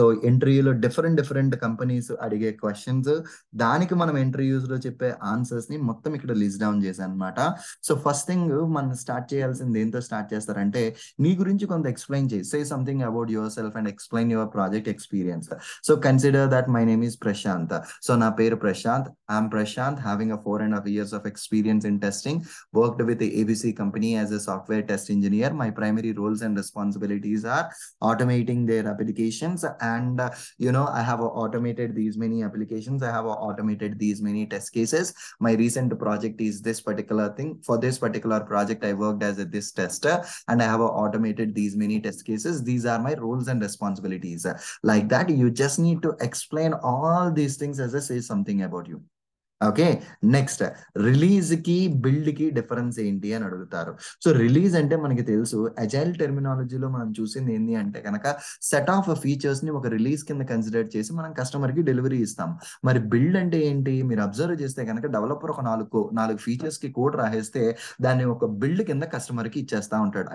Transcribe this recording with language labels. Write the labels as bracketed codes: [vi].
[te] ఇంటర్వ్యూలో different companies అడిగే questions, దానికి మనం ఇంటర్వ్యూస్‌లో చెప్పే ఆన్సర్స్‌ని మొత్తం ఇక్కడ లిస్ట్ డౌన్ చేశానన్నమాట. ఫస్ట్ థింగ్ మనం స్టార్ట్ చేయాల్సింది దేనితో స్టార్ట్ చేస్తారంటే, నీ గురించి కొంత ఎక్స్‌ప్లెయిన్ చెయి. [en] Say something about yourself and explain your project experience. Consider that my name is Prashant. [te] నా పేరు Prashanth. [en] I'm Prashant having a 4.5 years of experience in testing. Worked with the ABC company as a software test engineer. My primary roles and responsibilities are automating their applications and I have automated these many applications. I have automated these many test cases. My recent project is this particular thing. For this particular project, I worked as this tester and I have automated these many test cases. These are my roles and responsibilities. Like that, you just need to explain all these things as I say something about you. Okay. [te] Next release కి build కి difference ఏంటి అని అడుగుతారు. Release అంటే మనకి తెలుసు, agile టెర్మినాలజీలో మనం చూసింది ఏంటి అంటే కనుక సెట్ ఆఫ్ ఫీచర్స్ ని ఒక రిలీజ్ కింద కన్సిడర్ చేసి మనం కస్టమర్ కి డెలివరీ ఇస్తాం. మరి బిల్డ్ అంటే ఏంటి? మీరు అబ్జర్వ్ చేస్తే కనుక డెవలపర్ ఒక నాలుగు ఫీచర్స్ కి కోడ్ రాసేస్తే దాన్ని ఒక బిల్డ్ కింద కస్టమర్ కి ఇచ్చేస్తా ఉంటాడు.